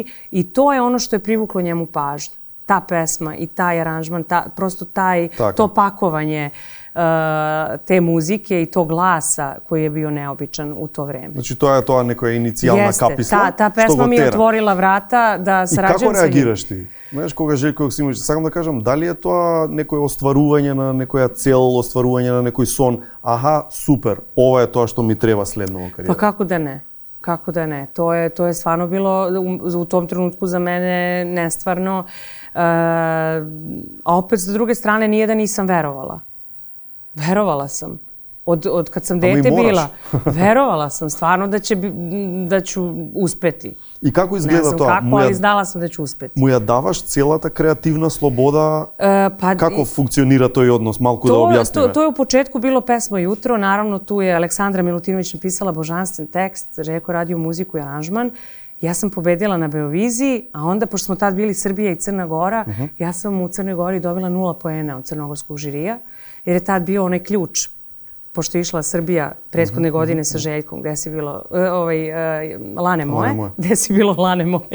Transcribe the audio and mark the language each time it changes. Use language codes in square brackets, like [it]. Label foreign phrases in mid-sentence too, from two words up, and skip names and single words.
[sr] I to je ono što je privuklo njemu pažnju. Ta pesma i taj aranžman, prosto to pakovanje te muzike i tog glasa koji je bio neobičan u to vreme. Znači, to je nekoja inicijalna kapisla? Jeste, ta pesma mi je otvorila vrata da sarađujem sa njim. [mk] И како реагираш ти? Знаеш, кога Željko Joksimović, сакам да кажам, дали е тоа некој остварување на некоја цел, остварување на некој сон? Аха, супер, ова е тоа што ми треба следно во кариера. [sr] Pa kako da ne? Kako da ne? To je stvarno bilo u tom trenutku za mene nestvarno. A opet, s druge strane, nije da nisam verovala. Verovala sam. Od kad sam dete bila. Verovala sam stvarno da ću uspeti. I kako izgleda to? Ne znam kako, ali znala sam da ću uspeti. [mk] Mu ја даваш целата креативна слобода? Како функционира тој однос? Малку да објасниме. [sr] To je u početku bilo pesma Jutro. Naravno, tu je Aleksandra Milutinović napisala božanstven tekst, Željko radio muziku i aranžman. Ja sam pobedila na Beoviziji, a onda, pošto smo tad bili Srbija i Crna Gora, ja sam u Crnoj Gori dobila 0 poena od crnogorskog žirija, jer je tad bio onaj ključ, pošto je išla Srbija prethodne godine sa Željkom, gde si bilo Lane moje, gde si bilo Lane moje.